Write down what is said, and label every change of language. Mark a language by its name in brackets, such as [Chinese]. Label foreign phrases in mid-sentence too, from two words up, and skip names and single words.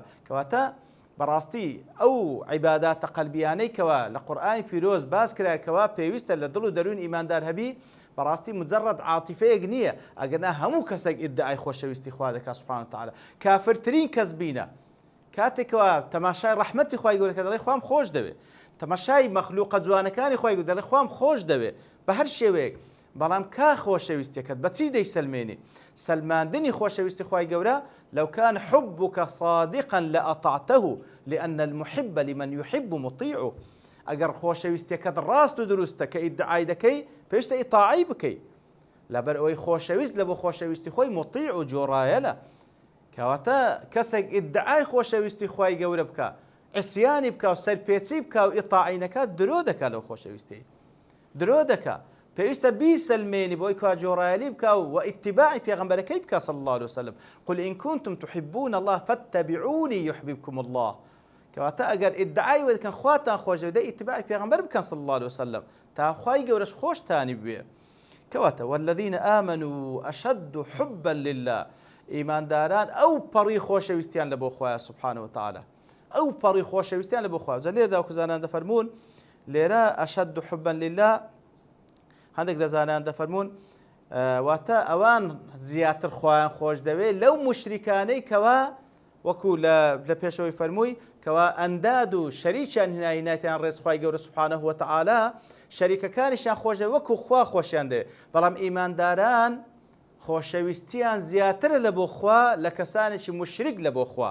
[Central Kurdish] کەواتە بەڕاستی ئەو عیباداتە قەلبیانەی کەوا لە قورئانی پیرۆز باس کرایەوە پێویستە لە دڵ و دەروون ئیماندار هەبی، بەڕاستی مجرد عاتیفەیەک نییە، ئەگەنا هەموو کەسێک ئیدعای خۆشەویستی خوا دەکات [Arabic] سوبحانەهو وتەعالا. [Central Kurdish] کافرترین کەس بینە کاتێکەوە تەماشای ڕەحمەتی خوای گەورە کە دەڵێ خوام خۆش دەوێت، تەماشای مەخلوقە جوانەکانی خوای گەورە دەڵێ خوام خۆش دەوێت بە هەر شێوەیەک، بەڵام کا خۆشەویستیەکەت بەچی دەیسەلمێنی؟ سەلماندنی خۆشەویستی خوای گەورە [Arabic] لو كان حبك صادقا لأطعته لأن المحب لمن يحب مطيعه. [Central Kurdish] ئەگەر خۆشەویستیەکەت ڕاست و دروستە کە ئیدعای دەکەی پێویستە ئیطاعی بکەی، لەبەر ئەوەی خۆشەویست لە بۆ خۆشەویستی خۆی مطیع و جۆڕایەلە. کەواتە کەسێک ئیدعای خۆشەویستی خوای گەورە بکە، عیسیانی بکە و سەرپێچی بکە و ئیطاعی نەکات، درۆ دەکات لەو خۆشەویستی، درۆ دەکات. پێویستە بیسەلمێنی بۆی کا جۆڕایەلی بکە و ئیتیباعی پێغەمبەرەکەی بکە [Arabic] صلی الله عليه وسلم. قل إن كنتم تحبون الله فاتبعوني يحببكم الله. [Central Kurdish] کەواتە ئەگەر ئیدعای وە دەکەن خواتان خۆش دەوێت ئیتیباعی پێغەمبەر بکەن [Arabic] صلی الله عليه وسلم [Central Kurdish] تا خوای گەورەش خۆشتانی بوێ. [Arabic] کەواتە والذین آمنوا أشد حبا لله. [Central Kurdish] ئیمانداران ئەو پەڕی خۆشەویستیان لە بۆ خوایە [Arabic] سوبحانەهو وتەعالا، [Central Kurdish] ئەو پەڕی خۆشەویستیان لە بۆ خوایە. جا لێرەدا وەکو دەفەرمون لێرە [Arabic] ئەشد حبا لله، [Central Kurdish] هەندێک لە زانایان دەفەرمون واتە ئەوان زیاتر خۆیان خۆش دەوێت لەو مشریکانەی کەوا وەکو لە پێشەوەی فەرمووی کەوا ئەنداد و شەریکیان هێنایی نایەتیان ڕێز خوای گەورە [Arabic] سوبحانەهو وتەعالا، [Central Kurdish] شەریکەکانیشیان خۆش دەوێت وەکو خوا خۆشیان دەوێت، بەڵام ئیمانداران خۆشەویستیان زیاترە لە بۆ خوا لە کەسانێکی مشریک لە بۆ خوا.